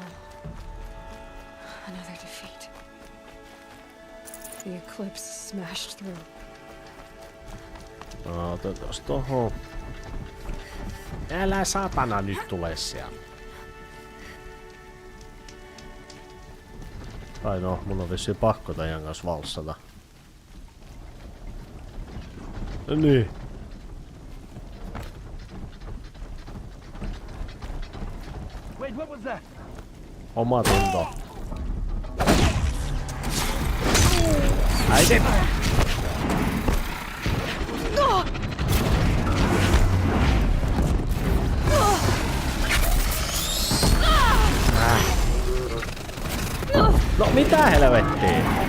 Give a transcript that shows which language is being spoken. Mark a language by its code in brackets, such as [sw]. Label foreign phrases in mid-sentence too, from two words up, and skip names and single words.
[en] Another defeat. The eclipse smashed through. [fi] Otetaan tohon. Älä satana nyt tule siellä. Tai no, mun on vissiin pakko teidän kanssa valssata. Niin. [en] Wait, what was that? [fi] Oma tunto. Äiti! No mitä helvettiä?